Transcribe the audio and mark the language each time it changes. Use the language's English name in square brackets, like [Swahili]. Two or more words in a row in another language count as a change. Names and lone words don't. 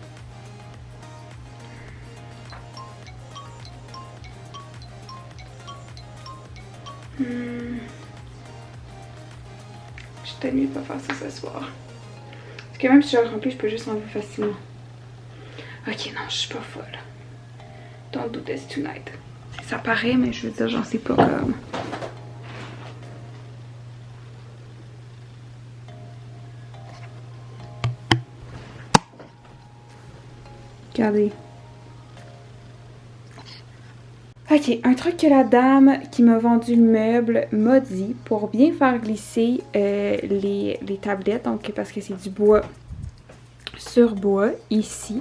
[French] Je suis tannée de pas faire ça ce soir. Parce que même si je le remplis, je peux juste enlever facilement. Ok, non, je suis pas folle. [English] Don't do this tonight. [French] Ça paraît, mais je veux dire, j'en sais pas comme. Regardez. Ok, un truc que la dame qui m'a vendu le meuble m'a dit pour bien faire glisser les tablettes, donc parce que c'est du bois sur bois ici.